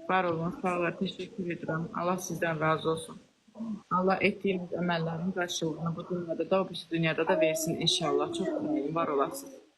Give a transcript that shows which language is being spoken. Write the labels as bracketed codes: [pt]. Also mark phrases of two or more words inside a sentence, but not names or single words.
[tr] Var olun, sağ olun, teşekkür ederim. Allah sizden razı olsun. [az] Allah etdiyiniz əməllərin qarşılığını bu dünyada da, o birisi dünyada da versin inşallah. Çox sağ olun, var olasınız.